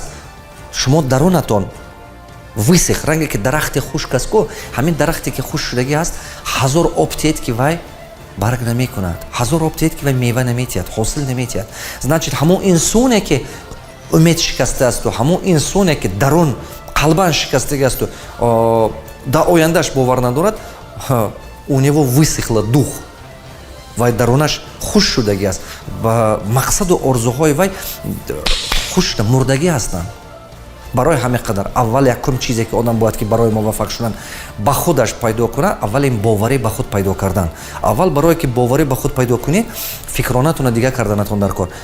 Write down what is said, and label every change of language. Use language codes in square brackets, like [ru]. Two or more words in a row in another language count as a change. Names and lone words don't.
[tg] шумо дарунатон висех, ранге ки дарахти хушк аст, ку ҳамин дарахте ки хушк шудагӣ аст, ҳазор об тиҳед ки вай барг намекунад, ҳазор об тиҳед ки вай мева наметиҳад, ҳосил наметиҳад. значит ҳамон инсоне ки умед шикастаасту, ҳамон инсоне ки дарун қалбан шикастагиасту, дар ояндаш бовар надорад, [ru] у него высихла дух, [tg] вай дарунаш хуш шудагӣ аст, ба мақсаду орзуҳои вай хуш мурдагӣ ҳастанд. барои ҳамин қадар аввал якум чизе ки одам бояд ки барои муваффақ шудан ба худаш пайдо кунад, аввал ин боварӣ ба худ пайдо кардан. аввал барое ки боварӣ ба худ пайдо кунед, фикронатуна дигар карданатон дар кор.